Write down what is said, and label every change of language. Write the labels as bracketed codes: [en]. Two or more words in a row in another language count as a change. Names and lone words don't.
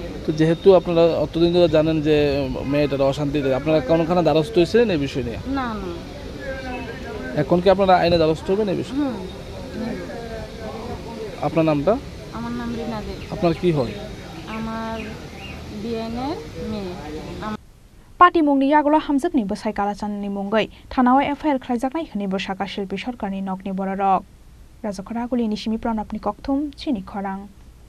[bn] তো যেহেতু আপনারা অতদিন ধরে জানেন যে মেয়েটার অশান্তিতে আপনারা কোনখানে দ্বারস্থ হয়েছিলেন এই বিষয় নিয়ে না এখন কি আপনারা আইনে দ্বারস্থ হবেন এই বিষয়ে আপনার নামটা আমার নাম রিনা দে আপনার কি হয় আমার বিএনের মেয়ে [trp] Patimungni yagulo hamjakni busai kalachanni mungai thanao FIR khlaijaknai hini bosaka shilpi sarkarni nokni borarok Rajakhara guli nisimi pranapni kokthum chini khorang